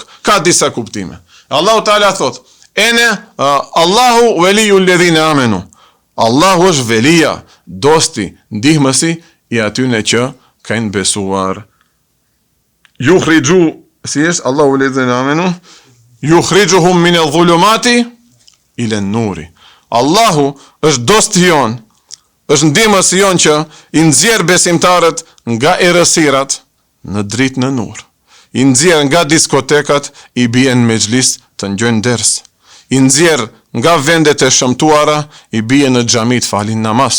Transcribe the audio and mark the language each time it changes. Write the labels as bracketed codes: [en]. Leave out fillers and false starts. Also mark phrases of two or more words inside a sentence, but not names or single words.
[sq] Ka disa kuptime. [ar] الله تعالى thot, الله ولي الذين آمنوا. [sq] Allahu është Velia, dosti, ndihmësi i atyne që kanë besuar. [ar] يخرج, [sq] si është [ar] الله الذين آمنوا, يخرجهم من الظلمات إلى النور. [sq] Allahu është dosti jon, është ndihmësi jon që i nxjerr besimtarët nga errësirat në dritë në nur. I nxjerr nga diskotekat, i bien në mexhlis të ngjojnë ders. I nxjerr nga vendet e shëmtuara, i bie në xhami të falin namaz.